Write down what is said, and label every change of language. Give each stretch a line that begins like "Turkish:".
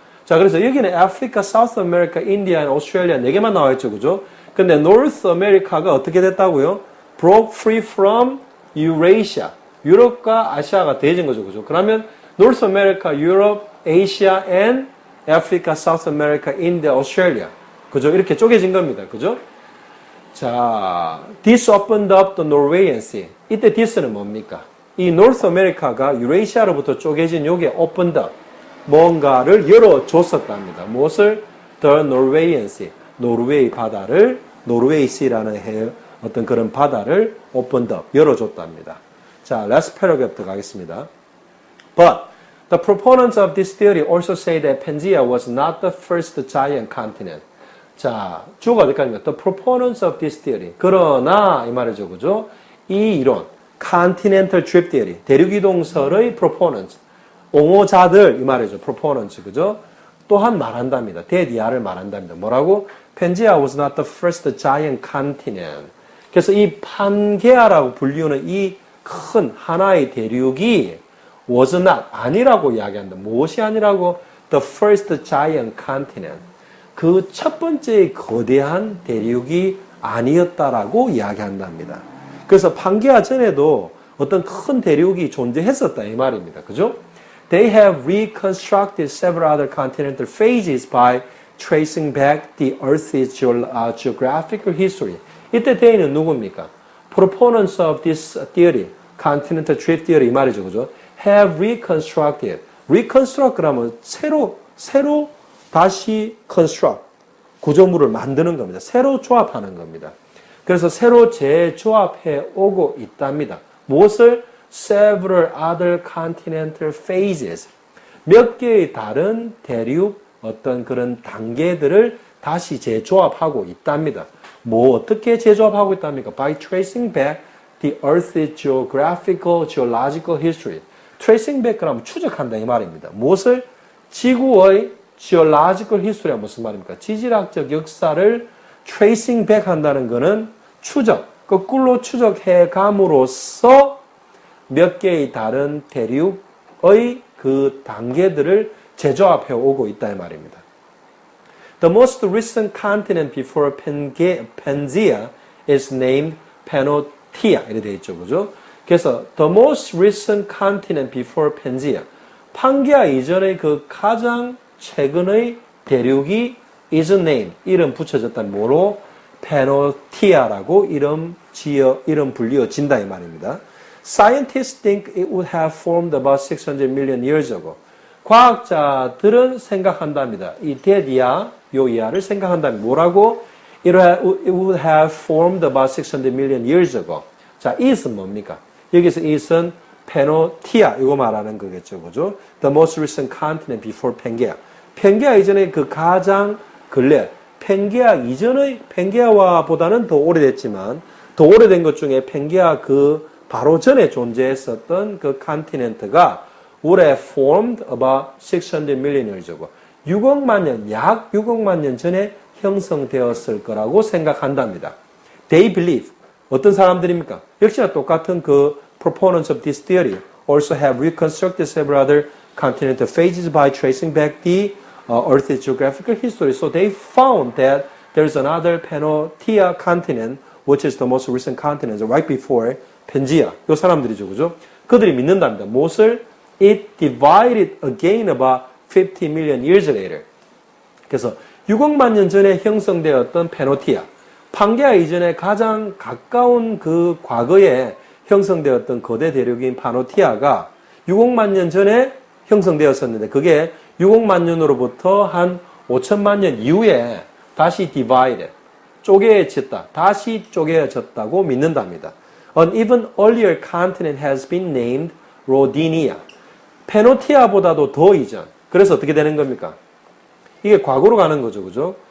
Korean: 자, 그래서 여기는 Africa, South America, India, and Australia 네 개만 나와 있죠, 그죠? 근데 North America가 어떻게 됐다고요?
English: broke free from Eurasia.
Korean: 유럽과 아시아가 대해진 거죠, 그죠? 그러면 North America, Europe, Asia, and Africa, South America, India, Australia. 그죠? 이렇게 쪼개진 겁니다. 그죠?
English: 자, this opened up the Norwegian Sea.
Korean: 이때 this는 뭡니까? 이 North America가 유레이시아로부터 쪼개진 요게
English: opened up.
Korean: 뭔가를 열어줬었답니다. 무엇을?
English: The Norwegian Sea.
Korean: 노르웨이 바다를, 노르웨이 Sea라는 어떤 그런 바다를
English: opened up.
Korean: 열어줬답니다.
English: 자, last paragraph
Korean: 들어가겠습니다.
English: But the proponents of this theory also say that Pangaea was not the first giant continent.
Korean: 자, 주어가 어디까지입니까?
English: The proponents of this theory.
Korean: 그러나 이 말이죠, 그죠? 이 이론, continental drift theory, 대륙이동설의 proponents, 옹호자들 이 말이죠, proponents, 그죠? 또한 말한답니다. 대디아를 말한답니다. 뭐라고?
English: Pangaea was not the first giant continent.
Korean: 그래서 이 판게아라고 불리우는 이 큰 하나의 대륙이
English: was not,
Korean: 아니라고 이야기한다. 무엇이 아니라고?
English: The first giant continent.
Korean: 그 첫 번째 거대한 대륙이 아니었다라고 이야기한답니다. 그래서 판게아 전에도 어떤 큰 대륙이 존재했었다 이 말입니다. 그죠?
English: They have reconstructed several other continental phases by tracing back the Earth's geographical history.
Korean: 이때 대인은 누굽니까?
English: Proponents of this theory, continental drift theory
Korean: 이 말이죠. 그죠?
English: have reconstructed.
Korean: reconstruct 그러면 새로 다시 construct. 구조물을 만드는 겁니다. 새로 조합하는 겁니다. 그래서 새로 재조합해 오고 있답니다. 무엇을?
English: several other continental phases.
Korean: 몇 개의 다른 대륙 어떤 그런 단계들을 다시 재조합하고 있답니다. 뭐 어떻게 재조합하고 있답니까?
English: By tracing back the Earth's geographical, geological history. tracing back
Korean: 그러면 추적한다 이 말입니다. 무엇을? 지구의
English: geological history가
Korean: 무슨 말입니까? 지질학적 역사를
English: tracing back
Korean: 한다는 것은 추적, 거꾸로 추적해 감으로써 몇 개의 다른 대륙의 그 단계들을 재조합해 오고 있다 이 말입니다.
English: The most recent continent before Pangaea is named Pannotia.
Korean: 이렇게 되어 있죠. 그죠? 그래서
English: the most recent continent before Pangaea.
Korean: 판게아 이전의 그 가장 최근의 대륙이
English: is named.
Korean: 이름 붙여졌다는 뭐로? Pannotia라고 이름 불리어진다 이 말입니다.
English: Scientists think it would have formed about 600 million years ago.
Korean: 과학자들은 생각한답니다. 이 대디아, 요 이하를 생각한다면 뭐라고?
English: It would have formed about 600 million years ago.
Korean: 자, it은 뭡니까? 여기서 it은 Pannotia, 이거 말하는 거겠죠. 그죠?
English: The most recent continent before Pangaea.
Korean: 팽게아 이전의 그 가장 근래, 팽게아와 보다는 더 오래됐지만, 더 오래된 것 중에 팽게아 그 바로 전에 존재했었던 그 컨티넨트가
English: would have formed about 600 million years ago.
Korean: 6억만 년, 약 6억만 년 전에 형성되었을 거라고 생각한답니다.
English: They believe.
Korean: 어떤 사람들입니까? 역시나 똑같은 그
English: proponents of this theory also have reconstructed several other continental phases by tracing back the Earth's geographical history. So they found that there's another Pannotia continent, which is the most recent continent, right before Pangaea.
Korean: 이 사람들이죠, 그죠? 그들이 믿는답니다. 무엇을?
English: It divided again about 50 million years later.
Korean: 그래서 6억만 년 전에 형성되었던 페노티아, 판게아 이전에 가장 가까운 그 과거에 형성되었던 거대 대륙인 파노티아가 6억만 년 전에 형성되었었는데 그게 6억만 년으로부터 한 5천만 년 이후에 다시 divided, 쪼개졌다, 다시 쪼개졌다고 믿는답니다.
English: An even earlier continent has been named Rodinia.
Korean: 페노티아보다도 더 이전. 그래서 어떻게 되는 겁니까? 이게 과거로 가는 거죠, 그죠?